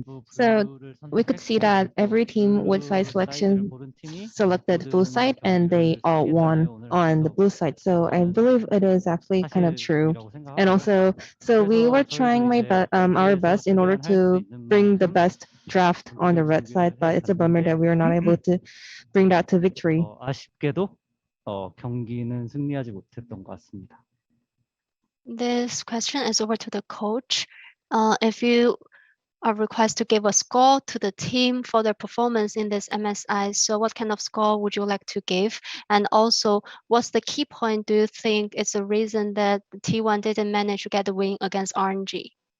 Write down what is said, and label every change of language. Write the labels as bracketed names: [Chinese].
[English] So we could see that every team with side selection selected blue side and they all won on the blue side. So I believe it is actually kind of true. And also, so we were trying our best in order to bring the best draft on the red side, but it's a bummer that we were not able to bring that to victory. [Korean] 아쉽게도 경기는 승리하지 못했던 것 같습니다. [English] This question is over to the coach. If you are requested to give a score to the team for their performance in this MSI, so what kind of score would you like to give? And also, what's the key point do you think is the reason that T1 didn't manage to get the win against RNG?